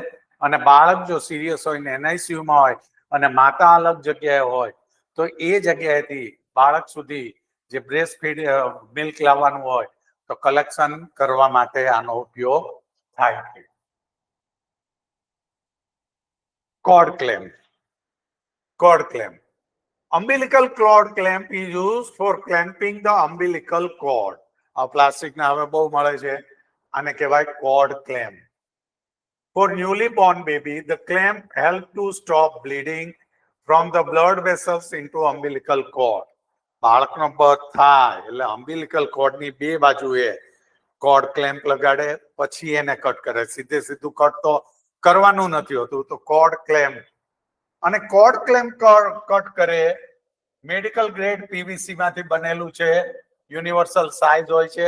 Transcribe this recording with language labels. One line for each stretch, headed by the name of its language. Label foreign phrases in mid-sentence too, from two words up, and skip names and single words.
Gujarati: અને બાળક જો સિરિયસ હોય ને NICU માં હોય અને માતા અલગ જગ્યાએ હોય તો એ જગ્યાએથી બાળક સુધી જે
English: breast feed milk
Gujarati: લાવવાનું હોય તો કલેક્શન કરવા માટે આનો ઉપયોગ થાય છે.
English: cord clamp. cord clamp. Umbilical cord clamp is used for clamping the umbilical cord.
Gujarati: આ પ્લાસ્ટિકના હવે બહુ મળે છે, આને કહેવાય
English: cord clamp. For newly born baby, the clamp helps to stop bleeding from the blood vessels into umbilical cord.
Gujarati: બાળકનો બર્થ થાય એટલે
English: umbilical cord
Gujarati: ની બે બાજુએ
English: cord clamp
Gujarati: લગાડે, પછી એને કટ કરે. સીધે સીધું કટ તો કરવાનું નથી હોતું, તો
English: cord clamp.
Gujarati: અને
English: cord clamp
Gujarati: કટ કરે
English: medical grade PVC
Gujarati: માંથી બનેલું છે,
English: universal size
Gujarati: હોય છે.